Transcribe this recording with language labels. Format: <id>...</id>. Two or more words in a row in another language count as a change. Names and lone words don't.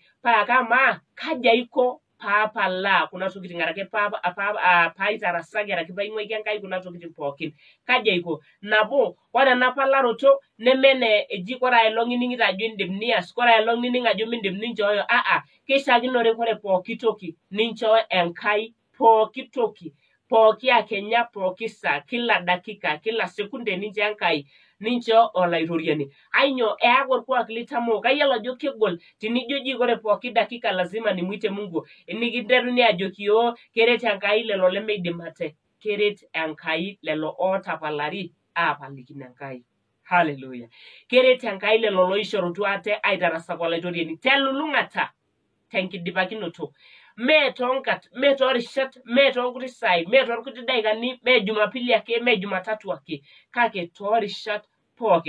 <mas>Paa kamaa kaji aiko paapalaa kuna tokiting araki paitarasaki araki paing'uaki Enkai kuna tokiting pookin. Kaji aiko? Nabo, ore ena palaroto nemene eji ore aelong' ining'ito ajo indim nias, ore aelong' nining' ajo mindim ninchooyo. Keishaakinore ore pooki toki ninchoo Enkai pooki toki. Pooki akenya, pooki saa,</mas> <sw>kila dakika, kila sekunde</sw> <mas>nincho Enkai, nincho olaitoriani. Ainyoo, eaku orkuak litamoo. Kayiolo ajo kegol tenijo ji ore pooki dakika</mas> <sw>lazima nimuite Mungu.</sw> <mas>Nikinteruni ajoki keret Enkai lelo lemeidim ate. Keret Enkai lelo ootapalari aapalikino Enkai. Hallelujah. Keret Enkai lelo loishorutua ate aitarasaki olaitoriani. Telulung'ata, tenkidipakinoto. Mee toonkat, mee toorishat, mee toonkuti saai, mee toonkuti daikani, mee Jumapili ake, mee Jumatatu ake, kake toorishat pookin.</mas>